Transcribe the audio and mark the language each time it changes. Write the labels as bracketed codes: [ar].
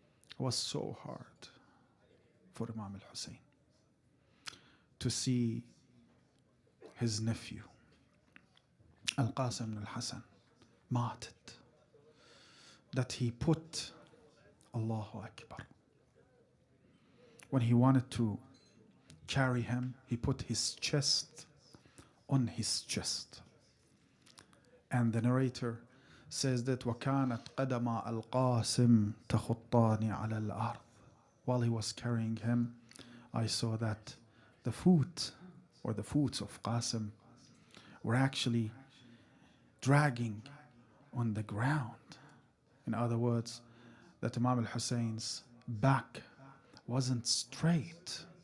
[en] It was so hard for Imam al-Hussain to see his nephew Al-Qasim ibn al-Hasan martyred, that he put Allahu Akbar. When he wanted to carry him, he put his chest on his chest. And the narrator says that [ar] وَكَانَتْ قَدَمَ الْقَاسِمِ تَخُطَّانِ عَلَى الْأَرْضِ. [en] While he was carrying him, I saw that the foot or the foots of Qasim were actually dragging on the ground. In other words, that Imam al-Hussein's back wasn't straight.